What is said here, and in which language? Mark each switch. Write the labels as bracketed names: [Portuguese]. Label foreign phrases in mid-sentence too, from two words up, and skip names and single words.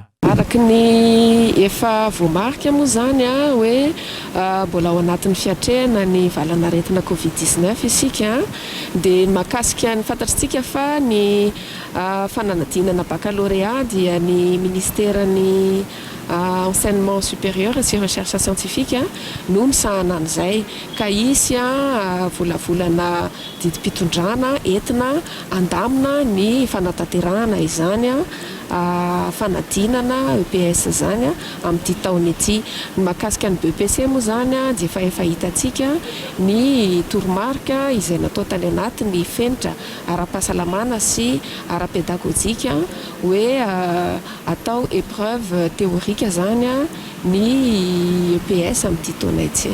[Malagasy] Araky ny efa voamarika moa zany hoe mbola ao anatin'ny fiatrehana ny valanaretina Covid-19 isika dia mahakasika ny fantatritsika fa ny fananadinana baccalauréat dia ny ministerany [French] enseignement supérieur et recherche scientifique [Malagasy] no misahana an'izay ka isy volavolana didi-pitondrana entina andamina ny fanatanterahana izany fanadinana EPS zany amin'ity taona ity. Ny mahakasika ny BEPC moa zany dia efa hitantsika ny toromarika izay natao tany anaty ny fenitra ara-pahasalamana sy ara-pedagojika hoe atao [French] épreuve théorique [Malagasy] zany ny EPS amin'ity taona ity.